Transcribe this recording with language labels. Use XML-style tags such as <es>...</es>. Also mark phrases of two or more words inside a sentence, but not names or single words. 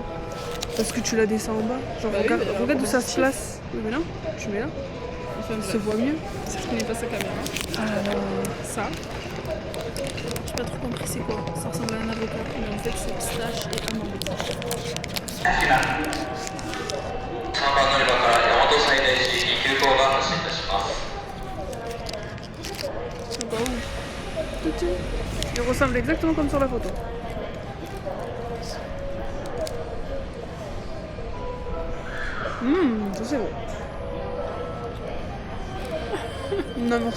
<fr>Parce que tu la descends en bas. Genre Bah oui, regarde, mais alors, regarde où ça se comment place. Oui mais là, tu mets là. Enfin, Ça se voit mieux. Je connais pas sa caméra. Ça. J'ai pas trop compris c'est quoi. Ça ressemble à un avocat, mais en fait c'est pistache et amande.</fr> <ja>3 番乗り場から大和西大寺行き急行が発車いたします。</ja> <fr>C'est pas où? Il ressemble exactement comme sur la photo. Ça c'est bon. Non merci.</fr>